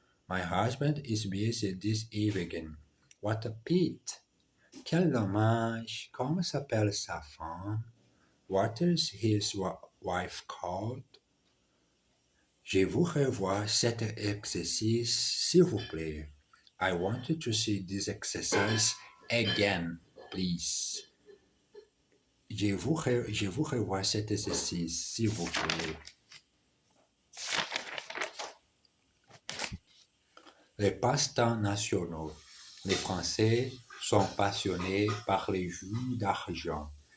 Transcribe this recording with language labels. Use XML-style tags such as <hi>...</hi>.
<en>My husband is busy this evening. What a pity.</en> <fr>Quel dommage. Comment s'appelle sa femme?</fr> <en>What is his wife called?</en> <fr>Je vous revoir cet exercice, s'il vous plaît.</fr> <en>I wanted to see this exercise again, please.</en> <fr>Je vous revoir cet exercice, s'il vous plaît. Les passe-temps nationaux. Les Français sont passionnés par les jeux d'argent.</fr>